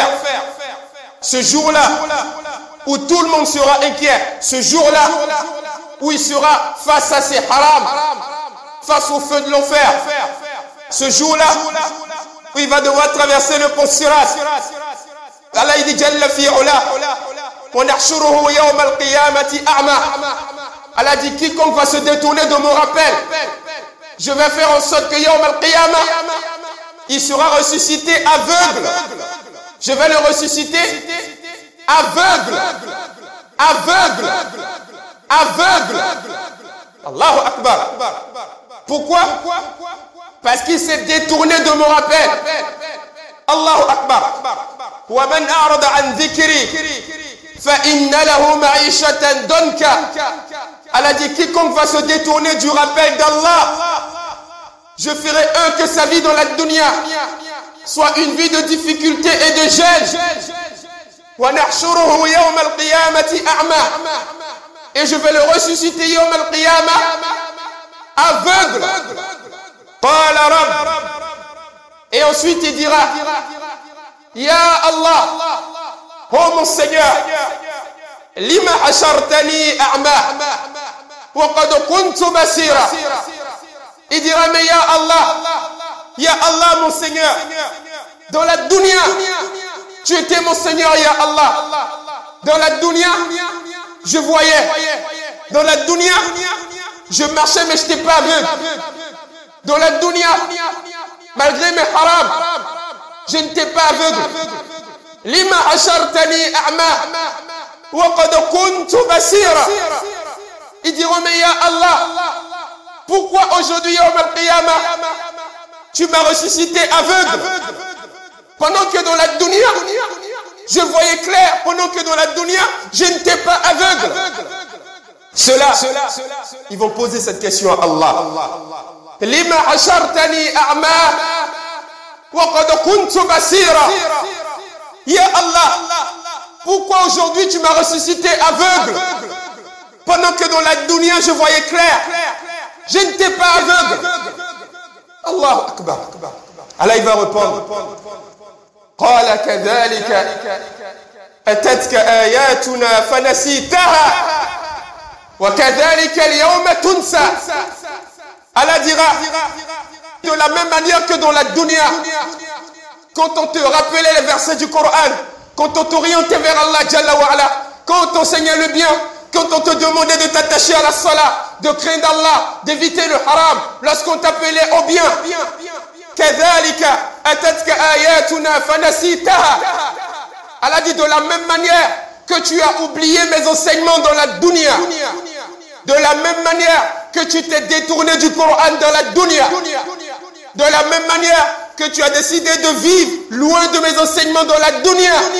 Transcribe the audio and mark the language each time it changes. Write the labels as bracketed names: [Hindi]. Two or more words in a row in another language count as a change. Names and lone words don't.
[French] Ce jour-là, où tout le monde sera inquiet. Ce jour-là, où il sera face à ses haram, face au feu de l'enfer. Ce jour-là, où il va devoir traverser le pont Sirat. Allah il dit [Arabic] جل في علاه ونحشره يوم القيامة أعمى. [French] Allah dit, quiconque va se détourner de mon rappel, je vais faire en sorte que [Arabic] يوم القيامة, [French] il sera ressuscité aveugle. Je vais le ressusciter aveugle. Aveugle. Aveugle. [Arabic] الله أكبر. Pourquoi? [French] Parce qu'il s'est détourné de mon rappel. [Arabic] الله أكبر. ومن أعرض عن ذكري فإن له معيشة ضنكا. [French] Allah dit, quiconque va se détourner du rappel d'Allah, je ferai que sa vie dans la dunya soit une vie de difficulté et de gêne. [Arabic] ونحشره يوم القيامة أعمى. [French] Et je vais le ressusciter [Arabic] يوم القيامة [French] aveugle. [Arabic] قال رب. [French] Et ensuite il dira, [Arabic] يا الله, [French] oh mon Seigneur, [Arabic] لم حشرتني أعمى وقد كنت بصيرا. [French] Il dira, mais [Arabic] يا الله [French] mon Seigneur, dans la dunya, tu étais mon Seigneur [Arabic] يا الله. [French] Dans la dunya, je voyais. Dans la dunya, je marchais mais je n'étais pas aveugle. Dans la dunya, malgré mes haram, je n'étais pas aveugle. [Arabic] لم حشرتني أعمى وقد كنت بصيرا. [French] Ils diront, mais [Arabic] يا الله, [French] pourquoi aujourd'hui [Arabic] يوم القيامة [French] tu m'as ressuscité aveugle, pendant que dans la dunya je voyais clair, pendant que dans la dunya je n'étais pas aveugle. Ceux-là, ils vont poser cette question à Allah. [Arabic] لم حشرتني أعمى وقد كنت بصيرا. يا الله, [French] pourquoi aujourd'hui tu m'as ressuscité aveugle, pendant que dans la dunya je voyais clair, je n'étais pas aveugle. [Arabic] الله أكبر. [French] Allah il va répondre, [Arabic] قال كذلك أتتك آياتنا فنسيتها وكذلك اليوم تنسى. [French] Allah dira, de la même manière que dans la dunya, quand on te rappelait les versets du Coran, quand on t'orientait vers Allah [Arabic] جل وعلا, [French] quand on t'enseignait le bien, quand on te demandait de t'attacher à la salat, de craindre Allah, d'éviter le haram, lorsqu'on t'appelait au bien, [Arabic] كذلك أتتك آياتنا فنسيتها. [French] Allah dit, de la même manière que tu as oublié mes enseignements dans la dunya, de la même manière que tu t'es détourné du Coran dans la dunya, de la même manière que tu as décidé de vivre loin de mes enseignements dans la dunya.